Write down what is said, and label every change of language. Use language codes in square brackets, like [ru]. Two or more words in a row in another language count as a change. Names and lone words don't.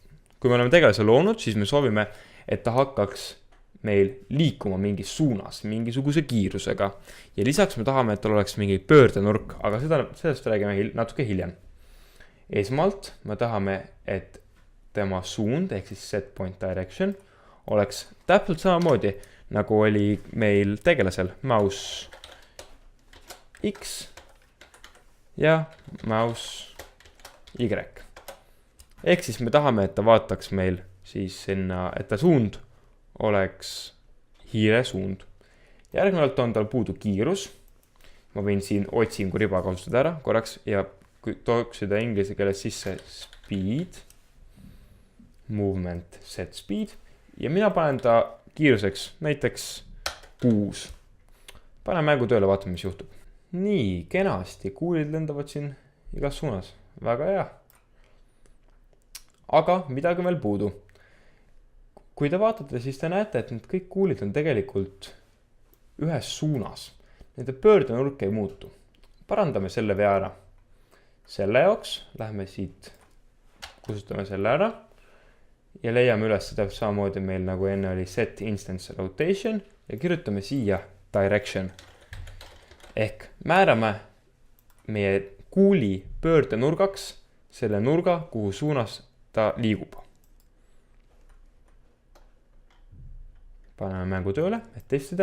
[et] Kui me oleme tegelase loonud, siis me soovime, et ta hakkaks meil liikuma mingis suunas, mingisuguse kiirusega. Ja lisaks me tahame, et tal oleks mingi pöördenurk, aga sellest räägime natuke hiljem. Esmalt me tahame, et tema suund, ehk siis [en] set point direction, [et] oleks täpselt samamoodi, nagu oli meil tegelasel [en] mouse X [et] ja [en] mouse Y. [et] Ehk siis me tahame, et ta vaataks meil siis sinna, et ta suund oleks hiire suund. Järgnevalt on tal puudu kiirus. Ma võin siin otsingu riba kasutada ära korraks ja tooks seda inglise keeles sisse [en] speed, movement set speed [et] ja mina panen ta kiiruseks näiteks 6. Panen mängu tööle, vaatame, mis juhtub. Nii, kenasti, kuulid lendavad siin igas suunas. Väga hea. Aga midagi on veel puudu. Kui te vaatate, siis te näete, et need kõik kuulid on tegelikult ühes suunas. Nende pöördenurk ei muutu. Parandame selle vea ära. Selle jaoks lähme siit, kustutame selle ära ja leiame üles seda samamoodi meil nagu enne oli [en] set instance rotation [et] ja kirjutame siia direction. Ehk määrame meie kuuli pöördenurgaks selle nurga, kuhu suunas ta liigub. Paneme mängu tööle, et testida.